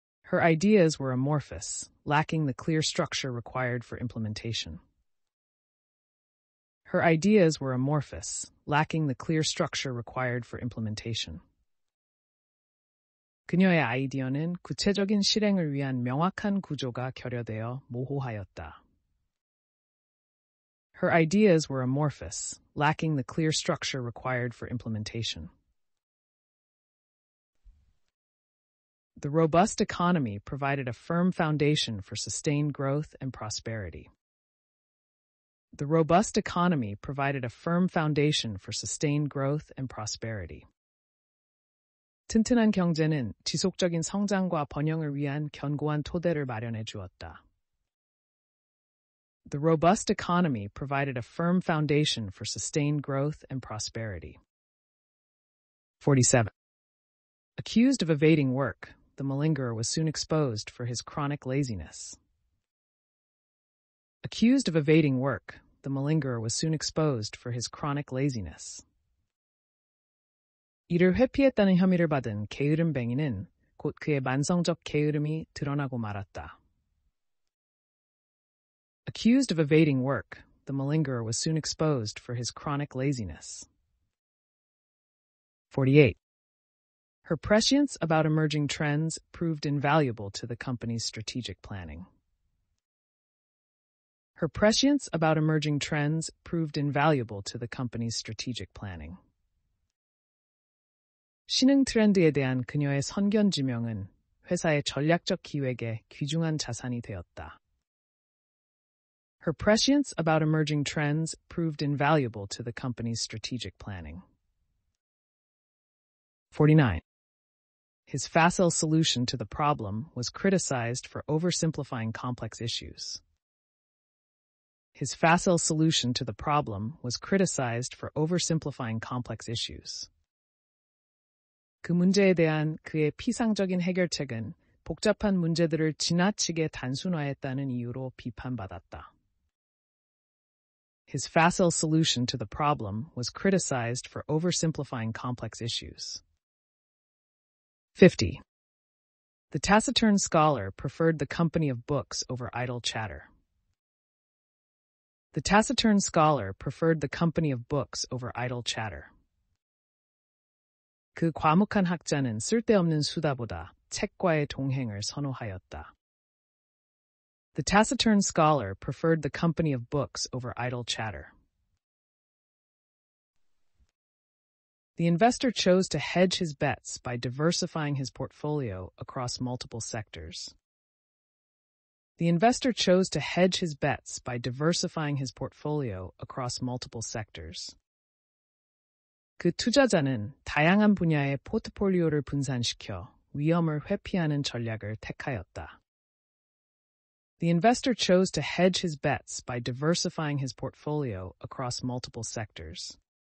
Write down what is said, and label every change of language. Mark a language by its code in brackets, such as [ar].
[en] Her ideas were amorphous, lacking the clear structure required for implementation. Her ideas were amorphous, lacking the clear structure required for implementation. [ko] 그녀의 아이디어는 구체적인 실행을 위한 명확한 구조가 결여되어 모호하였다. [en] Her ideas were amorphous, lacking the clear structure required for implementation. The robust economy provided a firm foundation for sustained growth and prosperity. The robust economy provided a firm foundation for sustained growth and prosperity. [ko] 튼튼한 경제는 지속적인 성장과 번영을 위한 견고한 토대를 마련해 주었다. [en] The robust economy provided a firm foundation for sustained growth and prosperity. 47. Accused of evading work, the malingerer was soon exposed for his chronic laziness. Accused of evading work, the malingerer was soon exposed for his chronic laziness. [ko] 이를 회피했다는 혐의를 받은 게으름뱅이는 곧 그의 만성적 게으름이 드러나고 말았다. [en] Accused of evading work, the malingerer was soon exposed for his chronic laziness. 48. Her prescience about emerging trends proved invaluable to the company's strategic planning. Her prescience about emerging trends proved invaluable to the company's strategic planning. [ko] 신흥 트렌드에 대한 그녀의 선견지명은 회사의 전략적 기획에 귀중한 자산이 되었다. [en] Her prescience about emerging trends proved invaluable to the company's strategic planning. 49. His facile solution to the problem was criticized for oversimplifying complex issues. His facile solution to the problem was criticized for oversimplifying complex issues. [ko] 그 문제에 대한 그의 피상적인 해결책은 복잡한 문제들을 지나치게 단순화했다는 이유로 비판받았다. [en] His facile solution to the problem was criticized for oversimplifying complex issues. 50. The taciturn scholar preferred the company of books over idle chatter. The taciturn scholar preferred the company of books over idle chatter. [ko] 그 과묵한 학자는 쓸데없는 수다보다 책과의 동행을 선호하였다. [en] The taciturn scholar preferred the company of books over idle chatter. The investor chose to hedge his bets by diversifying his portfolio across multiple sectors. The investor chose to hedge his bets by diversifying his portfolio across multiple sectors. [ko] 그 투자자는 다양한 분야의 포트폴리오를 분산시켜 위험을 회피하는 전략을 택하였다. [en] The investor chose to hedge his bets by diversifying his portfolio across multiple sectors.